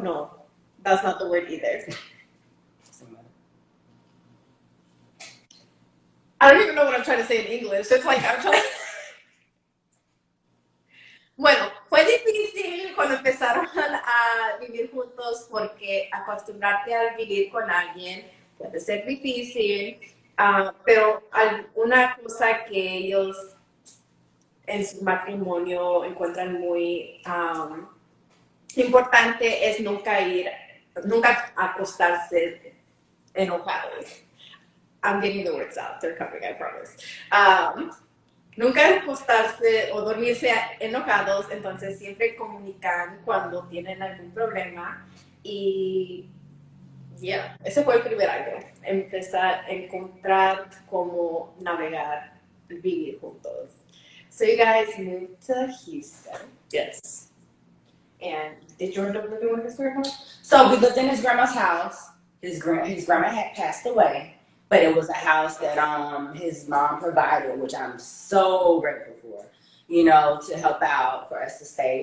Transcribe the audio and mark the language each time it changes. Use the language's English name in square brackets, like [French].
[English] No, that's not the word either. I don't even know what I'm trying to say in English. It's like I'm trying. [Spanish] Bueno, fue difícil cuando empezaron a vivir juntos porque acostumbrarte a vivir con alguien puede ser difícil, pero una cosa que ellos en su matrimonio encuentran muy importante es nunca acostarse enojados. [English] I'm getting the words out. They're coming, I promise. [Spanish] Nunca acostarse o dormirse enojados, entonces siempre comunican cuando tienen algún problema. Y ese fue el primer año. Empezar a encontrar cómo navegar, vivir juntos. [English] So you guys moved to Houston. Yes. And did you end up living with his grandma? So we lived in his grandma's house. His grandma had passed away. But it was a house that his mom provided, which I'm so grateful for, to help out for us to stay.